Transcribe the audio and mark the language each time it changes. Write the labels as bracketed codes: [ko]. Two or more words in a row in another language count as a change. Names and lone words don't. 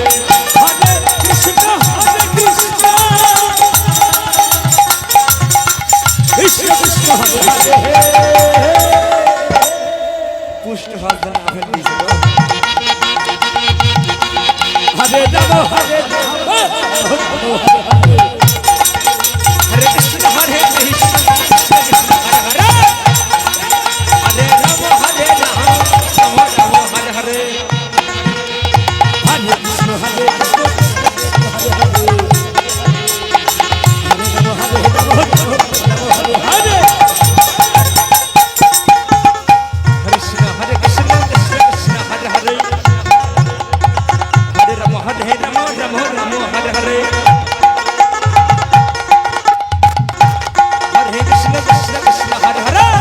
[sa] হরে কৃষ্ণ হরে কৃষ্ণ কৃষ্ণ কৃষ্ণ হরে হরে পুষ্ট ভাগ না ফেল দিয়েছিল হরে রাম হরে রাম হরে কৃষ্ণ হরে কৃষ্ণ কৃষ্ণ কৃষ্ণ হরে হরে হরে রাম হরে রাম রাম রাম হরে হরে হরে কৃষ্ণ হরে কৃষ্ণ কৃষ্ণ হরে হরে হরে রাম হরে রাম হরে হরে কৃষ্ণ হরে কৃষ্ণ কৃষ্ণ কৃষ্ণ হরে হরে হরে রাম হরে রাম রাম রাম হরে হরে হরে কৃষ্ণ কৃষ্ণ কৃষ্ণ হরে হরে